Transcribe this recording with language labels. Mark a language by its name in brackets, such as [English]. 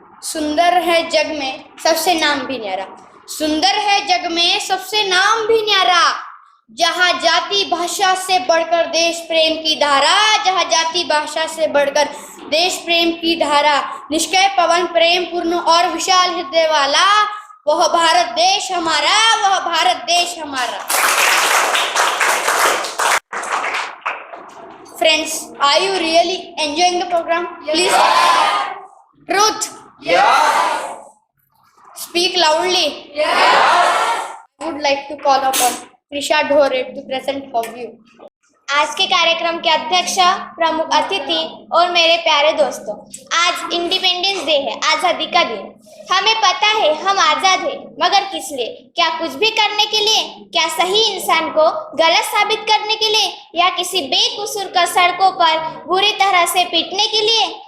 [Hindi] सुंदर है जग में सबसे नाम भी न्यारा, सुंदर है जग में सबसे नाम भी न्यारा, जहाँ जाति भाषा से बढ़कर देश प्रेम की धारा, जहाँ जाति भाषा से बढ़कर देश प्रेम की धारा, निष्कय पवन प्रेम पूर्ण और विशाल हृदय वाला, वह भारत देश हमारा, वह भारत देश हमारा। [English] Friends, are you really enjoying the program? Please. Truth. Yes. Speak loudly. Yes. I would like to call upon Trisha Dhore to present for you. [Hindi] आज के कार्यक्रम के अध्यक्ष, प्रमुख अतिथि और मेरे प्यारे दोस्तों, आज इंडिपेंडेंस डे है, आज़ादी का दिन। हमें पता है हम आज़ाद हैं, मगर किस लिए? क्या कुछ भी करने के लिए? क्या सही इंसान को गलत साबित करने के लिए, या किसी बेकसूर का सड़कों पर बुरी तरह से पीटने के लिए?